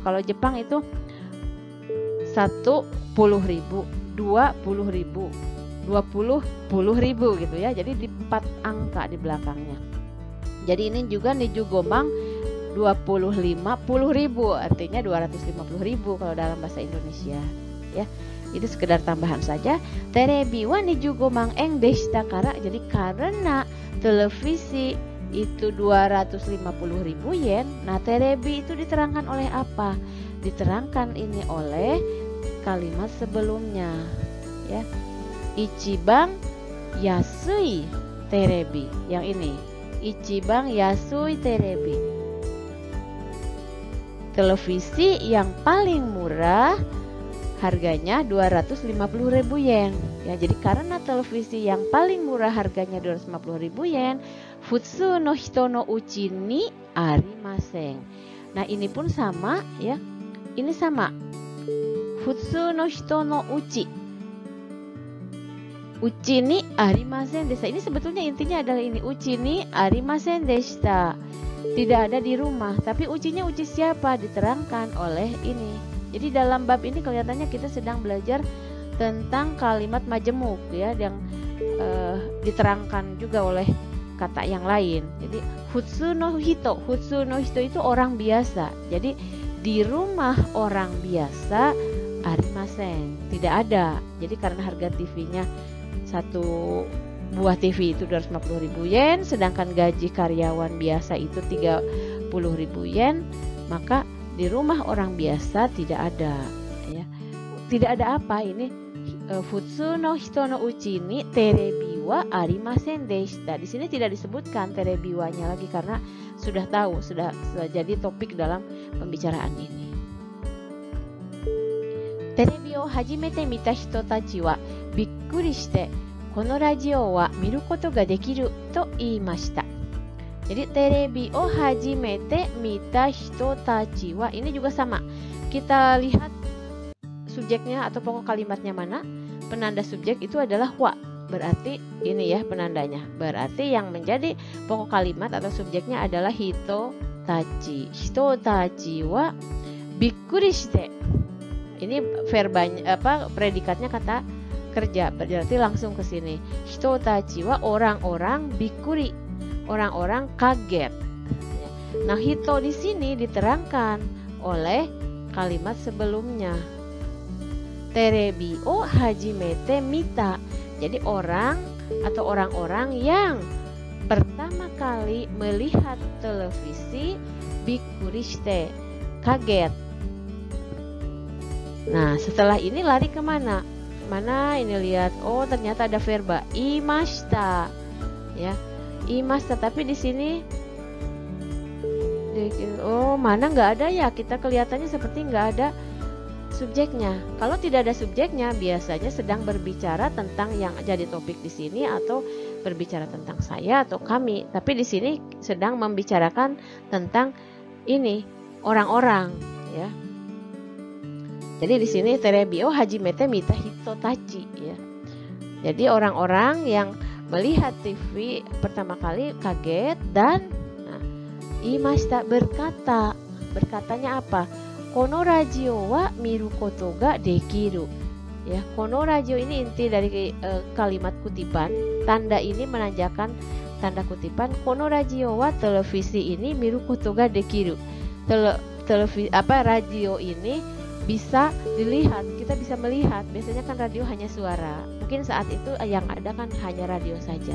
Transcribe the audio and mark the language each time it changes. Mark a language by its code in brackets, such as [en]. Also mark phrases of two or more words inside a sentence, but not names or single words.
[id] Kalau Jepang itu 10.000, 20.000, 20.000 gitu ya. Jadi di 4 angka di belakangnya. Jadi ini juga [ja] 二十五万 [id] 25.000, artinya 250.000 kalau dalam bahasa Indonesia ya. Itu sekedar tambahan saja. [ja] テレビは二十五万円でしたから. [id] Jadi karena televisi itu 250.000 yen. Nah, terebi itu diterangkan oleh apa? Diterangkan ini oleh kalimat sebelumnya ya. [ja] 一番安いテレビ. [id] Yang ini. [ja] 一番安いテレビ. [id] Televisi yang paling murah harganya 250.000 yen. Ya, jadi karena televisi yang paling murah harganya 250.000 yen, [ja] 普通の人の家にありません. [id] Nah, ini pun sama ya. Ini sama. [ja] 普通の人の家。家にありませんでした. [id] Ini sebetulnya intinya adalah ini. [ja] 家にありませんでした. [id] Tidak ada di rumah, tapi ucinya uci siapa? Diterangkan oleh ini. Jadi dalam bab ini kelihatannya kita sedang belajar tentang kalimat majemuk ya, yang diterangkan juga oleh kata yang lain. Jadi [ja] 普通の人 [id] itu orang biasa. Jadi di rumah orang biasa arimasen, tidak ada. Jadi karena harga TV-nya satu buah TV itu 250.000 yen, sedangkan gaji karyawan biasa itu 30.000 yen, maka di rumah orang biasa tidak ada ya. Tidak ada apa ini? [ja] 普通の人の家にテレビはありませんでした. [id] Di sini tidak disebutkan [ja] テレビは- [id] nya lagi karena sudah tahu, sudah jadi topik dalam pembicaraan ini. [ja] テレビを初めて見た人たちはびっくりしてこのラジオは見ることができると言いました。Jadi テレビを初めて見た人たちは, [id] ini juga sama. Kita lihat subjeknya atau pokok kalimatnya mana. Penanda subjek itu adalah wa. Berarti ini ya penandanya. Berarti yang menjadi pokok kalimat atau subjeknya adalah [ja] 人たち. 人たちはびっくりして. [id] Ini verbanya predikatnya kata kerja, berarti langsung ke sini. [ja] 人たちは [id] orang-orang, bikkuri orang-orang kaget. Nah, hito di sini diterangkan oleh kalimat sebelumnya. [ja] テレビを初めて見た. [id] Jadi orang atau orang-orang yang pertama kali melihat televisi, [ja] びっくりして, [id] kaget. Nah, setelah ini lari kemana? Mana ini lihat, oh ternyata ada verba imashita ya, imashita, tapi di sini oh mana nggak ada ya, kita kelihatannya seperti nggak ada subjeknya. Kalau tidak ada subjeknya biasanya sedang berbicara tentang yang jadi topik di sini atau berbicara tentang saya atau kami, tapi di sini sedang membicarakan tentang ini orang-orang ya. Jadi di sini [ja] テレビを初めて見た人たち [id] ya. Jadi orang-orang yang melihat TV pertama kali kaget dan imashita berkata. Berkatanya apa? [ja] このラジオは見ることができる. [id] Ya, [ja] このラジオ [id] ini inti dari kalimat kutipan. Tanda ini menandakan tanda kutipan. [ja] このラジオは [id] televisi ini [ja] 見ることができる. [id] Radio ini bisa dilihat, kita bisa melihat. Biasanya kan radio hanya suara. Mungkin saat itu yang ada kan hanya radio saja.